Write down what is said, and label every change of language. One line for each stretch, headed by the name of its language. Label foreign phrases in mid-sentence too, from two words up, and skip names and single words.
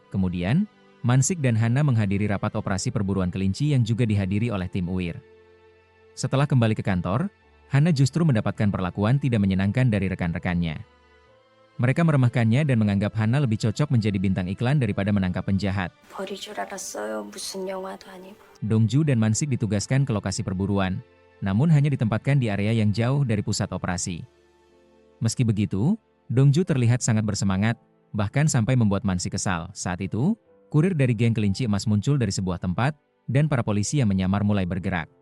Indonesian: Kemudian, Man-sik dan Hana menghadiri rapat operasi perburuan kelinci yang juga dihadiri oleh tim UIR. Setelah kembali ke kantor, Hana justru mendapatkan perlakuan tidak menyenangkan dari rekan-rekannya. Mereka meremehkannya dan menganggap Hana lebih cocok menjadi bintang iklan daripada menangkap penjahat.
Korean: 버릴 줄 알았어요. 무슨 영화도 아니고.
Indonesian: Dong-ju dan Man-sik ditugaskan ke lokasi perburuan, namun hanya ditempatkan di area yang jauh dari pusat operasi. Meski begitu, Dong-ju terlihat sangat bersemangat, bahkan sampai membuat Man-sik kesal. Saat itu, kurir dari geng kelinci emas muncul dari sebuah tempat, dan para polisi yang menyamar mulai bergerak.